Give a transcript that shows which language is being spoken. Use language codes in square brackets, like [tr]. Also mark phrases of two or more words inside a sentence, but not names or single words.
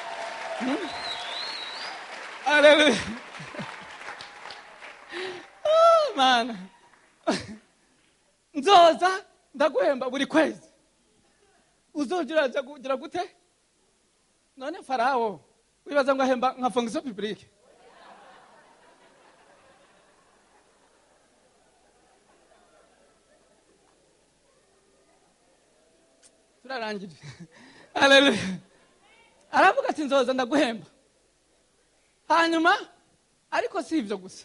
[rn] Haleluya. Mana nzoza ndaguhemba buri kwezi. Uzogira kugira gute? None Farao wibaza ngo ahemba nka [fr] fonction publique. [rn] Turarangije. Haleluya. Aravuga ati nzoza ndaguhemba. Hanyuma ariko si ivyo gusa.